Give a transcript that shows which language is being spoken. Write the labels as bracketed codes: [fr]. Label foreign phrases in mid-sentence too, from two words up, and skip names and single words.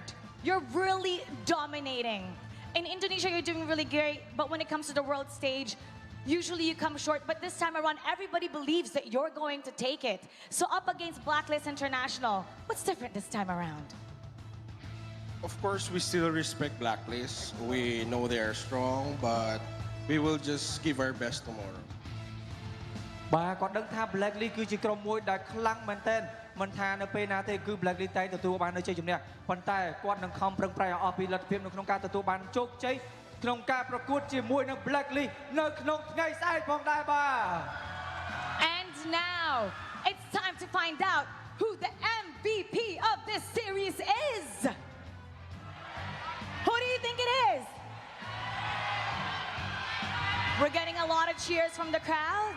[en] You're really dominating. In Indonesia, you're doing really great, but when it comes to the world stage, usually you come short, but this time around, everybody believes that you're going to take it. So up against Blacklist International, what's different this time around? Of course, we still respect Blacklist. We know they are strong, but we will just give our best tomorrow. [km] បាទគាត់ដឹងថា Blacklist គឺជាក្រុមមួយដែលខ្លាំងមែនទែនមិនថានៅពេលណាទេគឺ Blacklist តែទទួលបាននូវជ័យជំនះប៉ុន្តែគាត់នឹងខំប្រឹងប្រែងឲ្យអស់ពីលទ្ធភាពនៅក្នុងការទទួលបានជោគជ័យក្នុងការប្រកួតជាមួយនឹង Blacklist នៅក្នុងថ្ងៃស្អែកផងដែរបាទ [en] And now, it's time to find out who the MVP of this series is. Who do you think it is? We're getting a lot of cheers from the crowd.